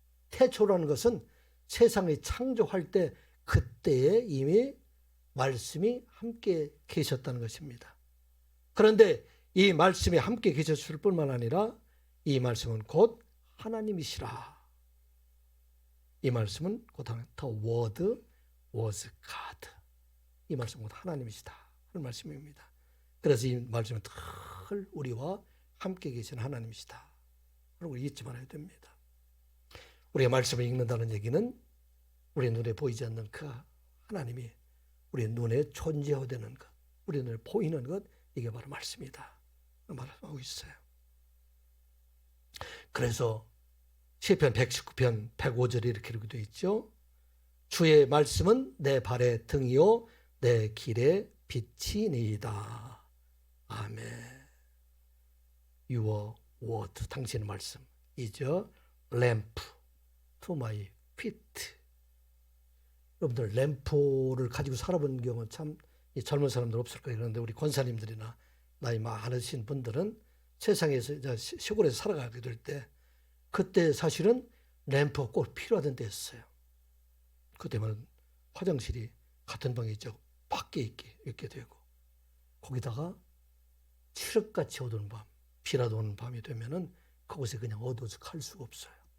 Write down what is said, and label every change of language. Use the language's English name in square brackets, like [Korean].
[Korean] 태초라는 것은 세상을 창조할 때 그때에 이미 말씀이 함께 계셨다는 것입니다. 그런데 이 말씀이 함께 계셨을 뿐만 아니라 이 말씀은 곧 하나님이시라. 이 말씀은 곧 [English] The Word was God. [Korean] 이 말씀은 곧 하나님이시다 하는 말씀입니다. 그래서 이 말씀은 늘 우리와 함께 계신 하나님이시다. 그리고 잊지 말아야 됩니다. 우리가 말씀을 읽는다는 얘기는 우리 눈에 보이지 않는 그 하나님이 우리 눈에 존재하는 것, 우리 눈에 보이는 것, 이게 바로 말씀이다 말하고 있어요. 그래서 시편 119편 105절에 이렇게 되어 있죠. 주의 말씀은 내 발의 등이요 내 길의 빛이니이다. 아멘. [English] Your word, [Korean] 당신의 말씀 [English] is a lamp to my feet. [Korean] 여러분들 램프를 가지고 살아본 경우는 참 젊은 사람들 없을 거예요. 그런데 우리 권사님들이나 나이 많으신 분들은 세상에서 시골에서 살아가게 될 때 그때 사실은 램프가 꼭 필요하던 때였어요. 그때만 화장실이 같은 방에 있죠. 밖에 있게 되고 거기다가 칠흑같이 어두운 밤, 비라도 오는 밤이 되면은 그곳에 그냥 어두워서 갈 수가 없어요.